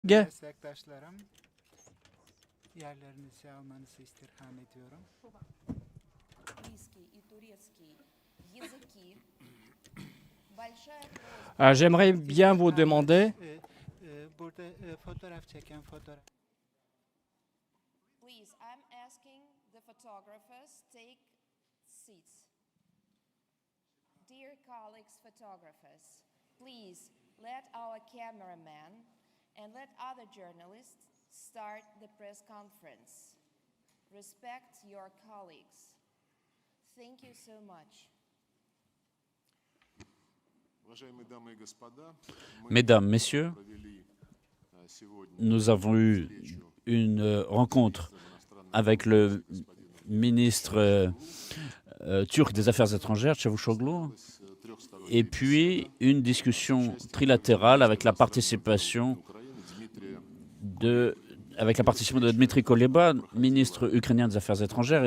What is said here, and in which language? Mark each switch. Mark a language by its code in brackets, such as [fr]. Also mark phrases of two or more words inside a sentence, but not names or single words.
[tr] Meslektaşlarım, yerlerinizi almanızı istirham ediyorum. [fr] J'aimerais bien vous demander, [tr] Burada fotoğraf çeken fotoğraf. [en] Please, I'm asking the photographers take seats. Dear colleagues photographers, please let our cameraman and let other journalists start the press conference. Respect your colleagues. Thank you so much. [fr] Mesdames, Messieurs, nous avons eu une rencontre avec le ministre turc des Affaires étrangères, Çavuşoğlu, et puis une discussion trilatérale avec la participation de Dmitry Kuleba, ministre ukrainien des Affaires étrangères.